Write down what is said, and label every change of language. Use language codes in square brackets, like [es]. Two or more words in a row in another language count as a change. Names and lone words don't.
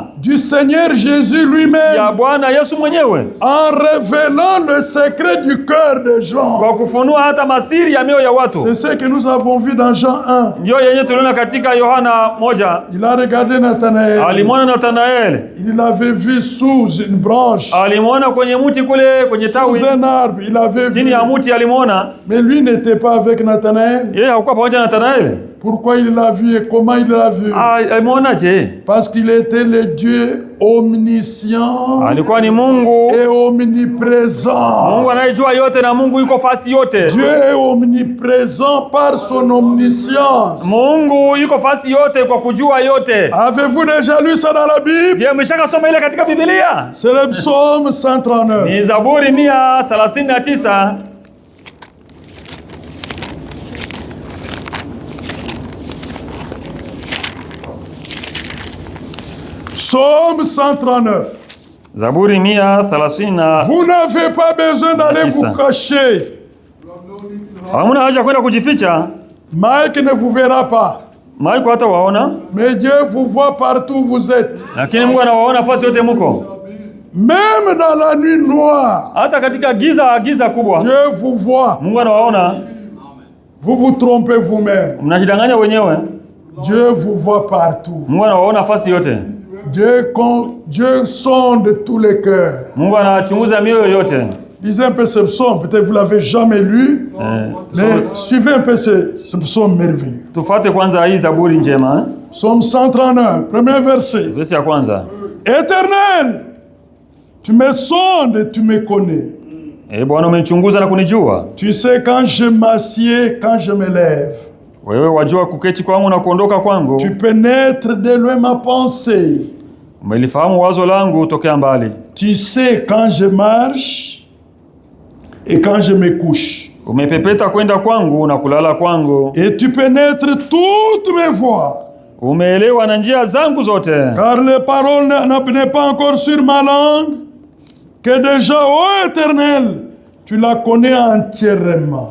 [fr] du Seigneur Jésus lui-même, [sw] ya Bwana Yesu mwenyewe, [fr] en révélant le secret du cœur des gens. [sw] kwa kufunua hata masiri ya mioyo ya watu. [fr] C'est ce que nous avons vu dans Jean 1. [sw] Ndio yenye tuliona katika Yohana 1. [fr] Il a regardé Nathanaël. [sw] Alimwona Nathanael, [fr] Il l'avait vu sous une branche, [sw] alimwona kwenye mti kule kwenye tawi, [fr] sous un arbre. Il avait [sw] chini [fr] vu. [sw] ya mti alimwona. [fr] Mais lui n'était pas avec Nathanaël. [sw] Yeye hakuwa pamoja na Nathanael. [fr] Pourquoi il l'a vu et comment il l'a vu? [sw] Alimwonaje? [fr] Parce qu'il était le Dieu omniscient [sw] Alikuwa ni Mungu, [fr] et omniprésent. [sw] Mungu anayejua yote na Mungu yuko fasi yote. [fr] Dieu est omniprésent par son omniscience. [sw] Mungu yuko fasi yote kwa kujua yote. [fr] Avez-vous déjà lu ça dans la Bible? [sw] Je, mshaka soma ile katika Biblia? [fr] C'est le psaume 139. [sw] Ni Zaburi 139. [fr] Psaume 139. [sw] Zaburi 139. [fr] Vous n'avez pas besoin d'aller vous cacher. [sw] Hamuna haja kwenda kujificha. [fr] Mike ne vous verra pas. [sw] Mike hata waona. [fr] Mais Dieu vous voit partout où vous êtes. [sw] Lakini Mungu anawaona fasi yote muko. [fr] Même dans la nuit noire. [sw] Hata katika giza kubwa. [fr] Dieu vous voit. [sw] Mungu anawaona. [fr] Vous vous trompez vous-même. [sw] Mnajidanganya wenyewe. [fr] Dieu vous voit partout. [sw] Mungu anawaona fasi yote. [fr] Dieu sonde tous les cœurs. [sw] Mungu anachunguza mioyo yote. [fr] Lisez un peu ce psaume, peut-être vous l'avez jamais lu, mais suivez un peu ce psaume merveilleux. [sw] Tufate kwanza hii Zaburi njema. [fr] Psaume 131, premier verset. [sw] Verset ya kwanza. [fr] Éternel, tu me sondes et tu me connais. [sw] Bwana umenichunguza na kunijua. [fr] Tu sais quand je m'assieds, quand je me lève. [sw] Wewe wajua kuketi kwangu na kuondoka kwangu. [fr] Tu pénètres de loin ma pensée. [sw] Umelifahamu wazo langu tokea mbali. [fr] Tu sais quand je marche et quand je me couche. [sw] Umepepeta kwenda kwangu na kulala kwangu. [fr] Et tu pénètres toutes mes voies. [sw] Umeelewa na njia zangu zote. [fr] Car les paroles n'est pas encore sur ma langue, que déjà, ô Éternel, tu la connais entièrement.